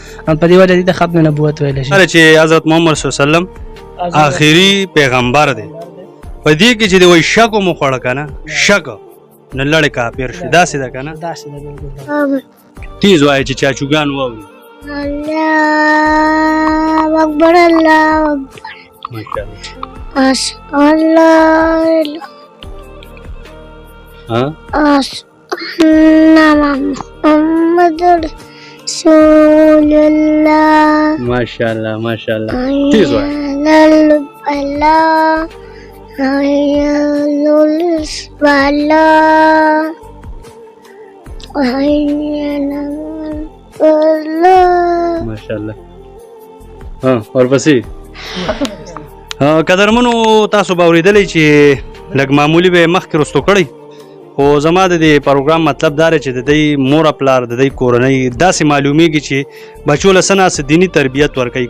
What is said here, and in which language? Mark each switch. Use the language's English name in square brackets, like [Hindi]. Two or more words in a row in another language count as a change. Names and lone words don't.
[Pashto] آه، په دې وجه دې ته ختم نبوت ویلی شي. کله چې حضرت محمد [Arabic] صلی الله علیه وسلم [Pashto] حضرت آخري پیغمبر دی. په دې کې چې دی وایي شک مو خوړه که نه؟ شک. نو لړ کافر شو. داسې ده که نه؟ داسې ده، بالکل. تیز وایه چې چاچوګان واوري. [Arabic] الله اکبر، الله اکبر. ماشاءالله. أشهد أن لا إله ها؟ أشهد أن محمد رسول الله. [Pashto] ماشاءالله، ماشاءالله. حي تیز وایه. [Arabic] على الفلاح، حي على الفلاح، حي على الفلاح. [Pashto] ماشاءالله. ها، ورپسې؟ ها، قدرمنو، تاسو به اورېدلی چې لږ معمولي به یې مخکې رستو کړی. خو زما د دې پروګرام مطلب دا دی چې د دوی مور پلار، د دوی کورنۍ داسې معلومیږي چې بچو له څه ناسه دیني تربیت ورکوي.